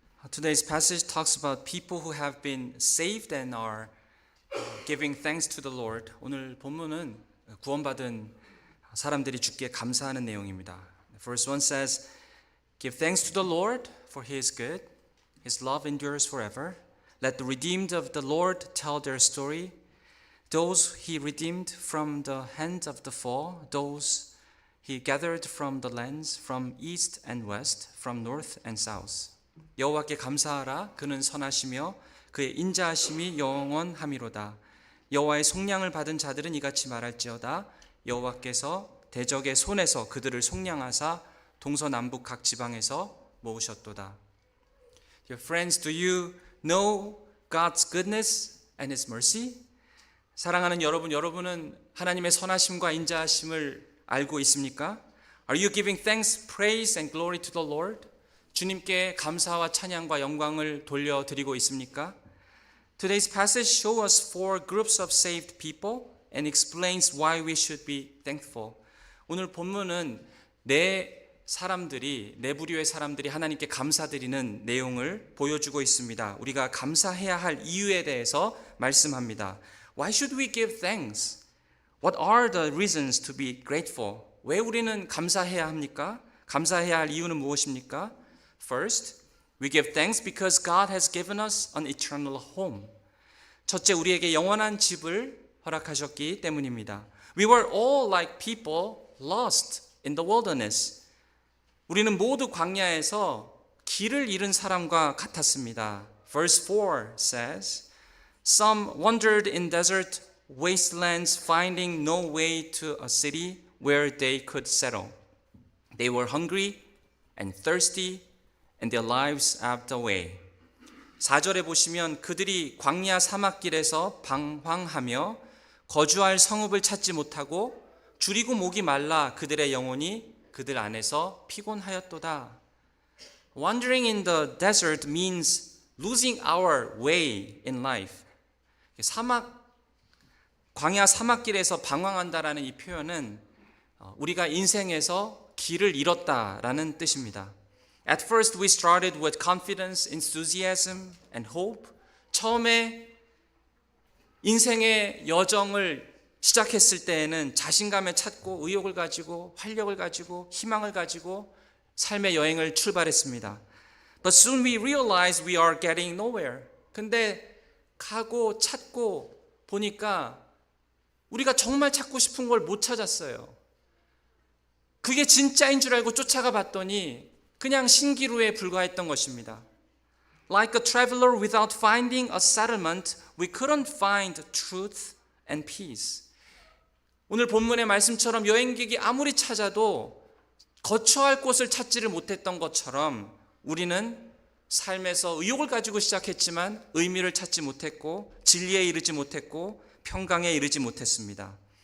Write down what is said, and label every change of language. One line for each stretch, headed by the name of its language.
English: Today's passage talks about people who have been saved and are giving thanks to the Lord.
Korean: 오늘 본문은 구원받은 사람들이 주께 감사하는 내용입니다.
English: Verse 1 says, Give thanks to the Lord, for He is good. His love endures forever. Let the redeemed of the Lord tell their story. Those He redeemed from the hand of the foe, those He gathered from the lands, from east and west, from north and south.
Korean: 여호와께 감사하라. 그는 선하시며 그의 인자하심이 영원함이로다. 여호와의 속량을 받은 자들은 이같이 말할지어다. 여호와께서 대적의 손에서 그들을 속량하사 동서남북 각 지방에서 모으셨도다.
English: Your friends, do you know God's goodness and His mercy?
Korean: 사랑하는 여러분은 하나님의 선하심과 인자하심을 알고 있습니까?
English: Are you giving thanks, praise and glory to the Lord?
Korean: 주님께 감사와 찬양과 영광을 돌려드리고 있습니까?
English: Today's passage shows us four groups of saved people and explains why we should be thankful.
Korean: 오늘 본문은 네 부류의 사람들이 하나님께 감사드리는 내용을 보여주고 있습니다. 우리가 감사해야 할 이유에 대해서 말씀합니다.
English: Why should we give thanks? What are the reasons to be grateful?
Korean: 왜 우리는 감사해야 합니까? 감사해야 할 이유는 무엇입니까?
English: First, we give thanks because God has given us an eternal home.
Korean: 첫째, 우리에게 영원한 집을 허락하셨기 때문입니다.
English: We were all like people lost in the wilderness.
Korean: 우리는 모두 광야에서 길을 잃은 사람과 같았습니다.
English: Verse 4 says, Some wandered in desert wastelands, finding no way to a city where they could settle. They were hungry and thirsty, and their lives ebbed away.
Korean: 4절에 보시면 그들이 광야 사막길에서 방황하며 거주할 성읍을 찾지 못하고 줄이고 목이 말라 그들의 영혼이 그들 안에서 피곤하였도다.
English: Wandering in the desert means losing our way in life.
Korean: 광야 사막길에서 방황한다라는 이 표현은 우리가 인생에서 길을 잃었다라는 뜻입니다.
English: At first we started with confidence, enthusiasm and hope.
Korean: 처음에 인생의 여정을 시작했을 때에는 자신감에 찼고 의욕을 가지고 활력을 가지고 희망을 가지고 삶의 여행을 출발했습니다.
English: But soon we realized we are getting nowhere.
Korean: 근데 가고 찾고 보니까 우리가 정말 찾고 싶은 걸 못 찾았어요. 그게 진짜인 줄 알고 쫓아가 봤더니 그냥 신기루에 불과했던 것입니다.
English: Like a traveler without finding a settlement, we couldn't find truth and peace.
Korean: 오늘 본문의 말씀처럼 여행객이 아무리 찾아도 거처할 곳을 찾지를 못했던 것처럼 우리는 삶에서 의욕을 가지고 시작했지만 의미를 찾지 못했고 진리에 이르지 못했고 평강에 이르지 못했습니다.